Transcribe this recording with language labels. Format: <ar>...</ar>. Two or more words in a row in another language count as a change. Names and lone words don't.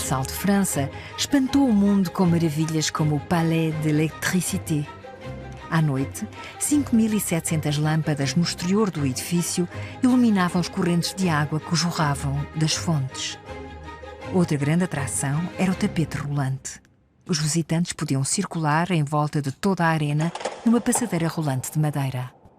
<pt>de França espantou o mundo com maravilhas como o Palais de l'Électricité. À noite, 5.700 lâmpadas no exterior do edifício iluminavam as correntes de água que jorravam das fontes. Outra grande atração era o tapete rolante. Os visitantes podiam circular em volta de toda a arena numa passadeira rolante de madeira.</pt>